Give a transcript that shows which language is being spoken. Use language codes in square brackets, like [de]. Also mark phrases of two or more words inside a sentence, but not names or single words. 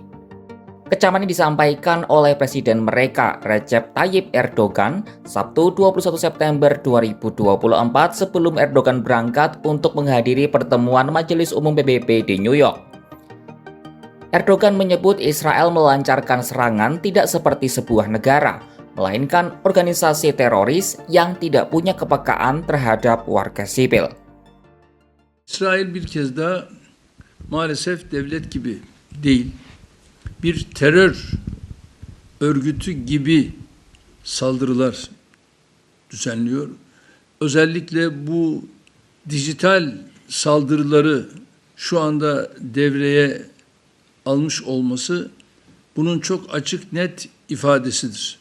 [id] Kecaman ini disampaikan oleh Presiden mereka, Recep Tayyip Erdogan, Sabtu 21 September 2024 sebelum Erdogan berangkat untuk menghadiri pertemuan Majelis Umum PBB di New York. Erdogan menyebut Israel melancarkan serangan tidak seperti sebuah negara, melainkan organisasi teroris yang tidak punya kepekaan terhadap warga sipil. [tr] İsrail bir kez daha maalesef devlet gibi değil, bir terör örgütü gibi saldırılar düzenliyor. Özellikle bu dijital saldırıları şu anda devreye almış olması bunun çok açık net ifadesidir.